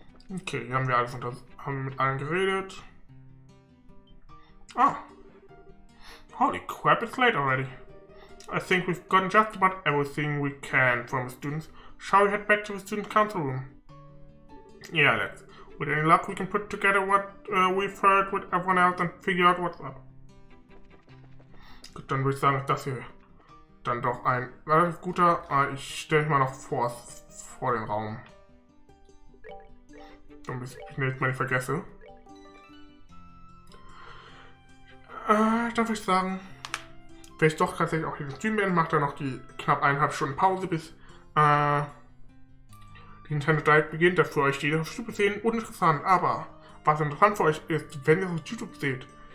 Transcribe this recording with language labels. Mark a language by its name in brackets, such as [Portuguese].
[German] Okay, hier haben wir alles haben mit allen geredet. Ah. [English] Holy crap, it's late already. I think we've gotten just about everything we can from the students. Shall we head back to the student council room? Yeah, let's. With any luck, we can put together what we've heard with everyone else and figure out what's up. [German] Gut, dann würde ich sagen, ist das hier dann doch ein relativ guter... ich stelle mich mal noch vor den Raum. Damit ich nicht mal nicht vergesse. Dann würde ich sagen, wenn ich doch tatsächlich auch den Stream beende, macht dann noch die knapp 1,5 Stunden Pause, bis die Nintendo Direkt beginnt, dass für euch die auf YouTube sehen uninteressant, aber was interessant für euch ist, wenn ihr es auf YouTube seht.